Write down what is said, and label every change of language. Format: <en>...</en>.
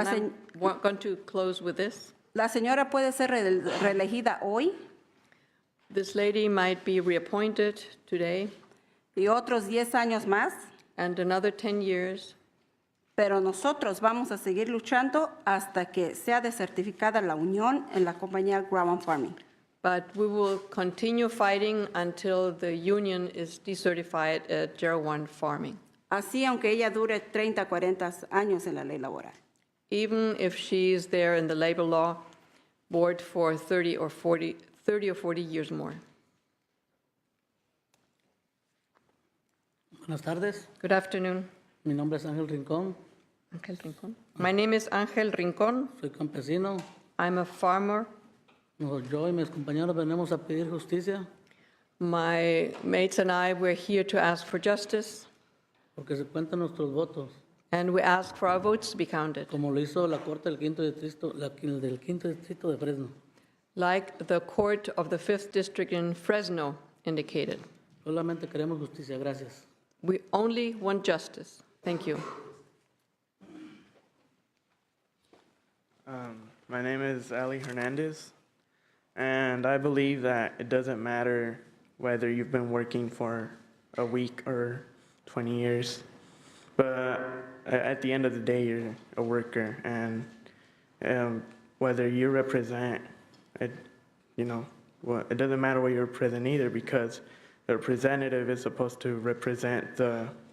<en>And I'm going to close with this.</en> <es>la señora puede ser reelegida hoy</es> <en>This lady might be reappointed today</en> <es>y otros 10 años más,</es> <en>and another 10 years,</en> <es>pero nosotros vamos a seguir luchando hasta que sea desertificada la unión en la compañía Growan Farming.</es> <en>But we will continue fighting until the union is decertified at Tier 1 farming,</en> <es>Así, aunque ella dure 30, 40 años en la ley laboral.</es> <en>even if she's there in the labor law board for 30 or 40 years more.</en> <es>Buenas tardes.</es> <en>Good afternoon.</en> <es>Mi nombre es Ángel Rincón.</es> <en>Ángel Rincón. My name is Ángel Rincón.</en> <es>Soy campesino.</es> <en>I'm a farmer.</en> <es>Yo y mis compañeros venimos a pedir justicia</es> <en>My mates and I, we're here to ask for justice,</en> <es>porque se cuentan nuestros votos,</es> <en>and we ask for our votes to be counted,</en> <es>como lo hizo la Corte del Quinto Distrito, del Quinto Distrito de Fresno.</es> <en>like the court of the 5th District in Fresno indicated.</en> <es>Solamente queremos justicia. Gracias.</es> <en>We only want justice. Thank you. My name is Ali Hernandez, and I believe that it doesn't matter whether you've been working for a week or 20 years, but at the end of the day, you're a worker, and whether you represent, it doesn't matter what you represent either, because the representative is supposed to represent the</en>